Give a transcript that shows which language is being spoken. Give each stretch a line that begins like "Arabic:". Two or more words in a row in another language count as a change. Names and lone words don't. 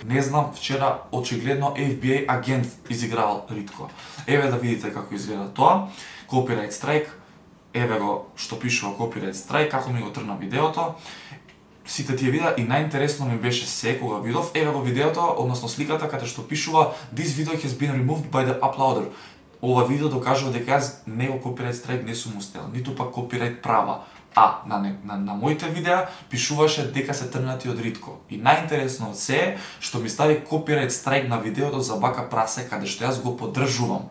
Macedonian: Не знам, вчера очигледно FBI агент изигравал Ритко. Еве да видите како изгледа тоа.
English: Copyright strike.
Macedonian: Еве го што пишува
English: copyright strike,
Macedonian: како ми го тргна видеото. Сите тие видеа и најинтересно ми беше се кога видов, еве го видеото, односно сликата каде што пишува
English: This video has been removed by the uploader.
Macedonian: Ова видео докажува дека јас него
English: copyright strike
Macedonian: не сум устел, ниту пак copyright права. А на моите видеа пишуваше дека се тргнати од Ритко. И најинтересно од се е што ми стави
English: copyright strike
Macedonian: на видеото за Бака прасе каде што јас го поддржувам.